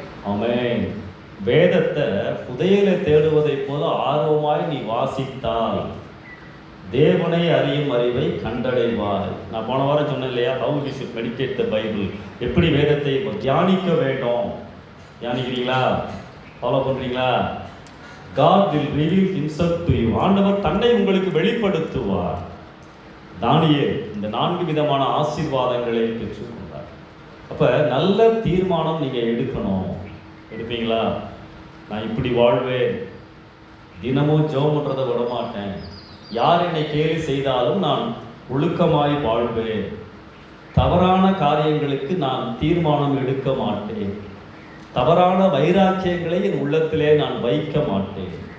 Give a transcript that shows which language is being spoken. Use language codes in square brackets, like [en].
[ta] ஆமென். வேதத்தை புதையலை தேடுவதை போல ஆர்வமாய் நீ வாசித்தால் தேவனை அறியும் அறிவை கண்டடைவாய். நான் போன வாரம் சொன்னேன் இல்லையா, [en] how we should meditate the Bible, [ta] எப்படி வேதத்தை தியானிக்க வேண்டும். தியானிக்கிறீங்களா? ஃபாலோ பண்றீங்களா? [en] God will reveal himself to you. [ta] ஆண்டவர் தன்னை உங்களுக்கு வெளிப்படுத்துவார். தானியேல் இந்த 4 விதமான ஆசீர்வாதங்களை பெற்றுக்கொண்டார். அப்ப நல்ல தீர்மானம் நீங்க எடுக்கணும். எடுப்பீங்களா? நான் இப்படி வாழ்வேன், தினமும் ஜெபம் பண்றதை விட மாட்டேன், யார் என்னை கேலி செய்தாலும் நான் ஒழுக்கமாய் வாழ்வேன், தவறான காரியங்களுக்கு நான் தீர்மானம் எடுக்க மாட்டேன், தவறான வைராக்கியங்களை என் உள்ளத்திலே நான் வைக்க மாட்டேன்.